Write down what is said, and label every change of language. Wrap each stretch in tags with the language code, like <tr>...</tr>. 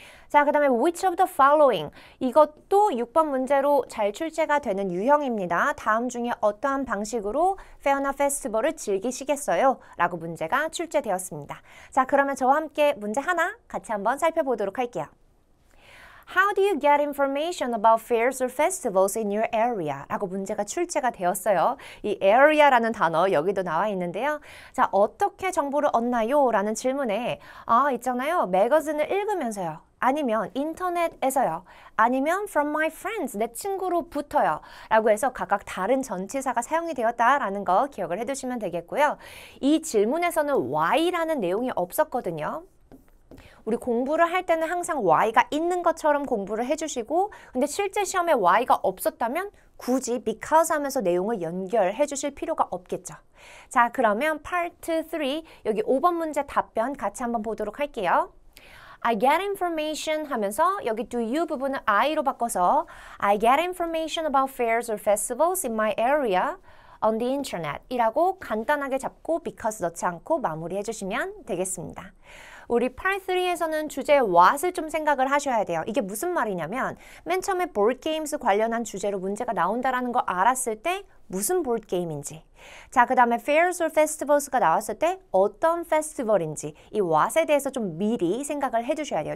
<ko>자, 그 다음에</ko> <en>which of the following?</en> <ko>이것도 6번 문제로 잘 출제가 되는 유형입니다. 다음 중에 어떠한 방식으로 페어나 페스티벌을 즐기시겠어요? 라고 문제가 출제되었습니다. 자, 그러면 저와 함께 문제 하나 같이 한번 살펴보도록 할게요.</ko> <en>How do you get information about fairs or festivals in your area?</en> <ko>라고 문제가 출제가 되었어요. 이 area라는 단어 여기도 나와 있는데요. 자, 어떻게 정보를 얻나요? 라는 질문에 있잖아요. 매거진을 읽으면서요. 아니면 인터넷에서요. 아니면</ko> <en>from my friends,</en> <ko>내 친구로부터요. 라고 해서 각각 다른 전치사가 사용이 되었다라는 거 기억을 해두시면 되겠고요. 이 질문에서는 why라는 내용이 없었거든요. 우리 공부를 할 때는 항상 Y가 있는 것처럼 공부를 해주시고 근데 실제 시험에 Y가 없었다면 굳이 because 하면서 내용을 연결해 주실 필요가 없겠죠. 자, 그러면 Part 3 여기 5번 문제 답변 같이 한번 보도록 할게요.</ko> <en>I get information</en> <ko>하면서 여기 do you 부분을 I로 바꿔서</ko> <en>I get information about fairs or festivals in my area on the internet</en> <ko>이라고 간단하게 잡고 because 넣지 않고 마무리해 주시면 되겠습니다. 우리 Part 3에서는 주제 what을 좀 생각을 하셔야 돼요. 이게 무슨 말이냐면 맨 처음에 board games 관련한 주제로 문제가 나온다라는 거 알았을 때 무슨 board game인지 자, 그 다음에 fairs or festivals가 나왔을 때 어떤 페스티벌인지 이 what에 대해서 좀 미리 생각을 해주셔야 돼요.</ko>